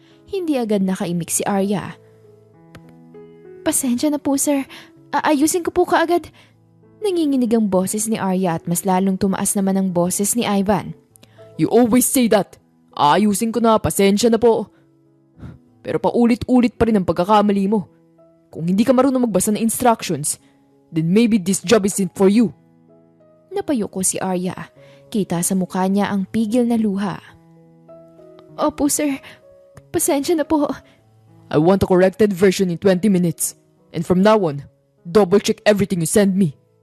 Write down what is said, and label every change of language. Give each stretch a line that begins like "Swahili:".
Filipino: Hindi agad nakaimik si Arya. "Pasensya na po sir, aayusin ko po kaagad." Nanginginig ang boses ni Arya at mas lalong tumaas naman ang boses ni Ivan.
English: "You always say that.
Filipino: Aayusin ko na, pasensya na po. Pero paulit-ulit pa rin ang pagkakamali mo. Kung hindi ka marunong magbasa ng instructions,
English: then maybe this job isn't for you."
Filipino: Napayuko si Arya. Kita sa mukha niya ang pigil na luha. "Opo sir, pasensya na po."
English: I want a corrected version in 20 minutes. And from now on, double-check everything you send me.